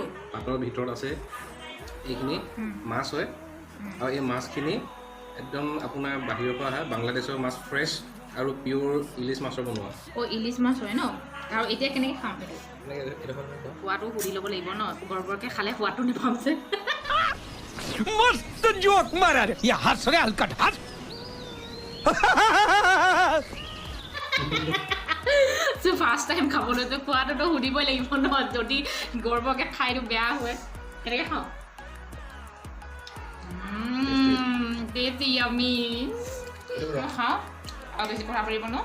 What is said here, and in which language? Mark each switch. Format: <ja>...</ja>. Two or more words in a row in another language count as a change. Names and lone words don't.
<as>পাতৰ ভিতৰত আছে এইখিনি মাছ হয়, আৰু এই মাছখিনি একদম আপোনাৰ বাহিৰৰ পৰা অহা বাংলাদেশৰ মাছ, ফ্ৰেছ আৰু পিয়'ৰ ইলিছ মাছৰ বনোৱা। ইলিছ মাছ হয় ন? আৰু এতিয়া কেনেকৈ খাম সেইটো? সোৱাদটো সুধি ল'ব লাগিব ন, গৰবৰকৈ খালে সোৱাদটো নাপাম যে।</as> <hi>मस्त जोक मारा रे ये हंस रे हलकट हंस</hi> <en>first time</en> <as>খাবলৈতো খোৱাটোতো সুধিবই লাগিব ন, যদি গৰবৰকৈ খাইটো বেয়া হয়। কেনেকৈ খাওঁ?</as> <en>tasty yummy.</en> <as>খাওঁ আৰু বেছি কথা পাৰিব ন।</as>